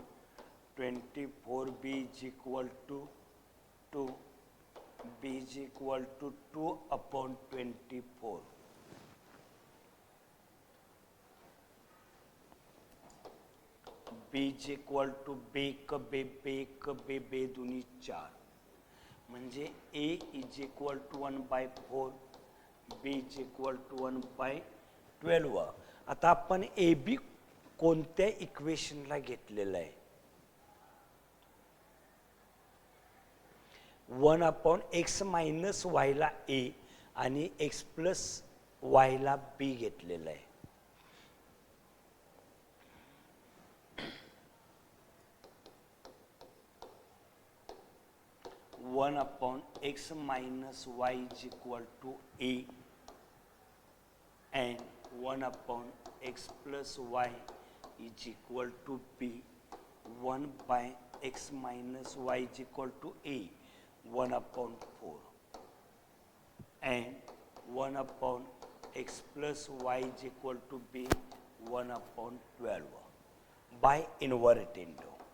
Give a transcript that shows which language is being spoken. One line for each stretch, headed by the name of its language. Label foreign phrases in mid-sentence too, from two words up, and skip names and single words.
English: 24b is equal to 2. b is equal to 2 upon 24. b b is equal to
Marathi: बे क बे बे क बे बे दुनी 4 म्हणजे
English: a is equal to 1/4 b is equal to 1/12.
Marathi: आता आपण ए बी कोणत्या इक्वेशनला घेतलेलं आहे
English: 1/x minus y-la
Marathi: ए आणि
English: x plus y-la
Marathi: बी घेतलेलं आहे.
English: one upon x minus y is equal to a and 1 upon x plus y is equal to b. 1 by x minus y is equal to a 1 upon 4 and 1 upon x plus y is equal to b 1 upon 12 by invertendo.